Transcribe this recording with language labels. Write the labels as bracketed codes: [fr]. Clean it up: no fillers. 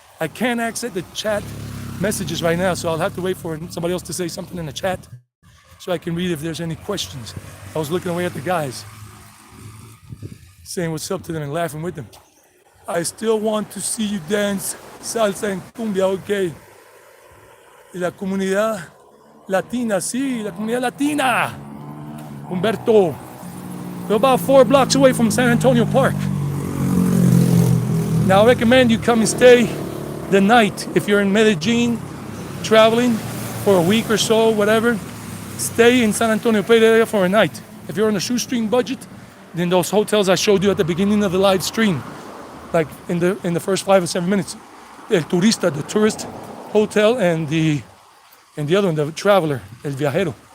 [en] I can't access the chat messages right now, so I'll have to wait for somebody else to say something in the chat so I can read if there's any questions. I was looking away at the guys, saying what's up to them and laughing with them. I still want to see you dance salsa en cumbia, okay. [es] Y la comunidad latina, sí, la comunidad latina. Humberto. [en] We're about 4 blocks away from San Antonio Park. Now I recommend you come and stay the night. If you're in Medellin, traveling for a week or so, whatever, stay in San Antonio Periera for a night. If you're on a shoestring budget, then those hotels I showed you at the beginning of the live stream, like in the first 5 or 7 minutes, El Turista, the tourist hotel, and the other one, the traveler, El Viajero.